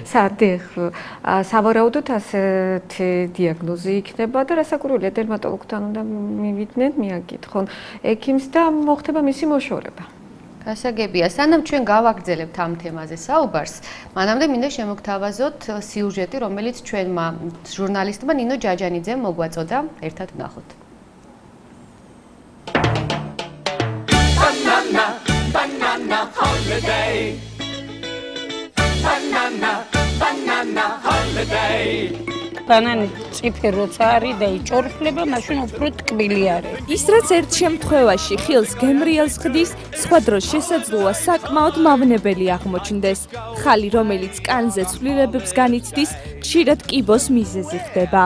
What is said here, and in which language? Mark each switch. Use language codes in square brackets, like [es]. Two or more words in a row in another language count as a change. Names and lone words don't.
[ka] სავარაუდოდ ასეთი დიაგნოზი იქნება და რასაკვირველია, დერმატოლოგთან უნდა მივიდნენ, მიაკითხონ ექიმს და მოხდება მისი მოშორება. გასაგებია, სანამ ჩვენ გავაგრძელებთ ამ თემაზე საუბარს, მანამდე მინდა შემოგთავაზოთ სიუჟეტი, რომელიც ჩვენმა ჟურნალისტმა ნინო ჯაჯანიძემ მოგვაწოდა, ერთად ვნახოთ. [en] Banana, banana holiday. Banana, banana holiday. [ka] ბანანი წიფე როცა არის და იჭორფლება, მაშინ უფრო ტკბილი არის. ის რაც ერთ შემთხვევაში ხილს გემრიელს ხდის, სხვა დროს შესაძლოა საკმაოდ მავნებელი აღმოჩნდეს. ხალი, რომელიც კანზე ცვლილებებს განიცდის, ხშირად კიბოს მიზეზი ხდება.